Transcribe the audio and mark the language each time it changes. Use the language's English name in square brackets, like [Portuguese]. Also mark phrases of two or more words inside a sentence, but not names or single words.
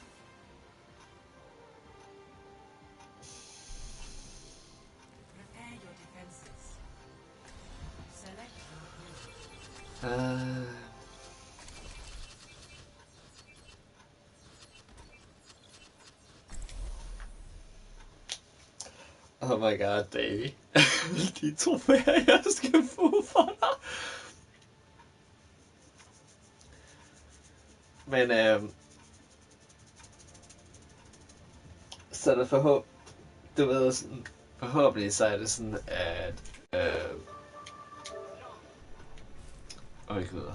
[English] Prepare your defenses. Select your build. Oh my god, Davy. [Danish] De trofæer, jeg skal få for dig. Men så er det du ved sådan, forhåbentlig så er det sådan, at gud.